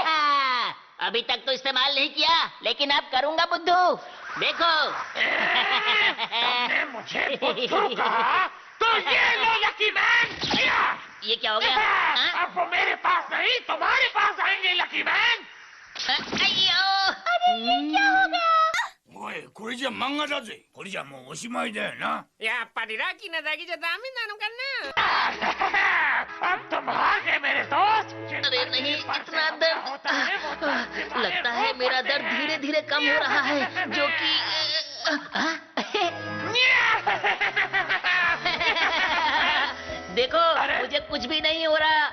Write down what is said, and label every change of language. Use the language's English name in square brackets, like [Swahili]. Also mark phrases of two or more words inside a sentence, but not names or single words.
[Hindi] अभी तक तो इस्तेमाल नहीं किया, लेकिन अब करूंगा बुद्धू। देखो। तुमने मुझे बुद्धू कहा, तो ये लो [English] lucky man. [Hindi] ये क्या हो गया? अब वो मेरे पास नहीं, तुम्हारे पास आएंगे [English] lucky man. अయ్యో! [Hindi] अरे ये क्या हो गया? [Japanese] おい、これじゃ漫画だぜ。これじゃもうおしまいだよな。やっぱりラッキーなだけじゃダメなのかな。 [Hindi] अब तुम हार गए मेरे दोस्त। अरे नहीं, इतना दर्द। लगता है मेरा दर्द धीरे धीरे कम हो रहा है, जो कि देखो, मुझे कुछ भी नहीं हो रहा।